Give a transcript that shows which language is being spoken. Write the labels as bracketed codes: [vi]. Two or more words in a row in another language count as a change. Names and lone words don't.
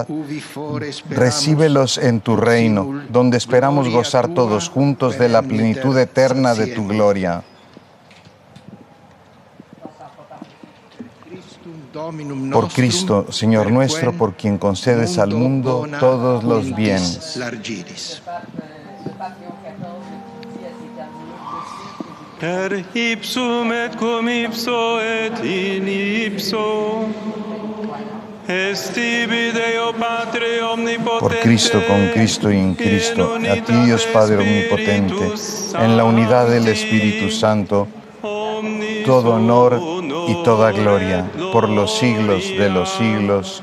[es] Recíbelos en tu reino, donde esperamos gozar todos juntos de la plenitud eterna de tu gloria. Por Cristo, Señor nuestro, por quien concedes al mundo todos los bienes. [la] Per ipsum et cum ipso et in ipso. [es] Por Cristo, con Cristo y en Cristo, a ti Dios Padre Omnipotente, en la unidad del Espíritu Santo, todo honor y toda gloria, por los siglos de los siglos.